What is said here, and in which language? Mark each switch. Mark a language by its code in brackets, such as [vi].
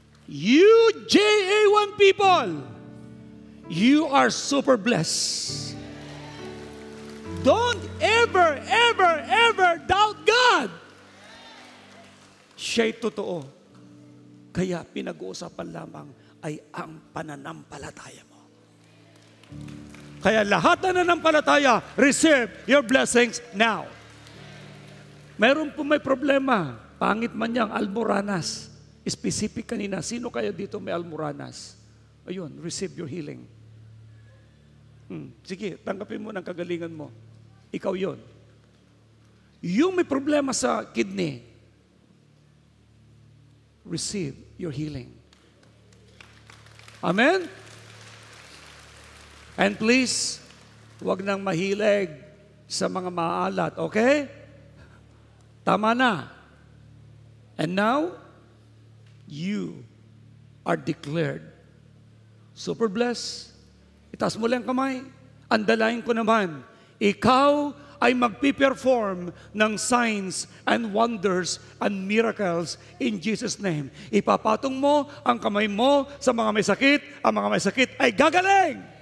[en] You JA1 people, you are super blessed. Don't ever, ever, ever doubt God. [tl] Siya'y totoo. Kaya pinag-uusapan lamang ay ang pananampalataya mo. Kaya lahat na nananampalataya, [en] receive your blessings now. [tl] Meron po may problema. Pangit man niyang almoranas. Specific kanina, sino kayo dito may almoranas? Ayun, [en] receive your healing. [tl] Sige, tanggapin mo ng kagalingan mo. Ikaw yon. Yung may problema sa kidney, [en] receive your healing. [tl] Amen? [en] And please, [tl] huwag nang mahilig sa mga maalat, okay? Tama na. [en] And now, you are declared super blessed. [tl] Itaas mo lang kamay. Andalain ko naman, ikaw ay magpiperform ng [en] signs and wonders and miracles in Jesus' name. [tl] Ipapatong mo ang kamay mo sa mga may sakit, ang mga may sakit ay gagaling.